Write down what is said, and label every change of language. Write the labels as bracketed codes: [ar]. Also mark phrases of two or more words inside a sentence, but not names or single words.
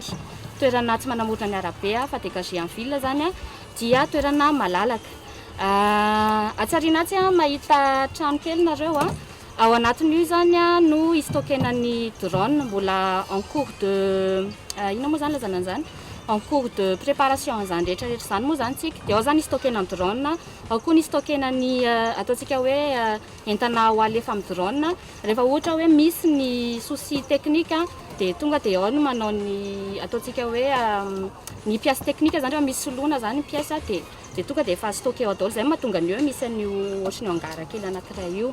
[mg] Toerana tsy manamorona ny arabe fa dégagean'ny ville zany dia toerana malalaka. Atsarina tsy mahita trano kely nareo ao anatin'io zany no istokena ny drone mbola [fr] en cours de [mg] ino moa zany lazana zany [fr] en cours de préparation [mg] zany rehetrarehetra zany moa zany tsika dia ao zany istokena ny drone ao koa ny istokena ny ataontsika hoe entana ho alefa amin'ny drone rehefa ohatra hoe misy ny [fr] souci technique [mg] dia tonga dia ao no manao ny ataontsika hoe ny [fr] pièce technique [mg] zany rehefa misy soloina zany ny pièce dia tonga dia efa stocké ao daholo zay mahatonga ny hoe misy an'io ohatran'ny angara kely anankiray io.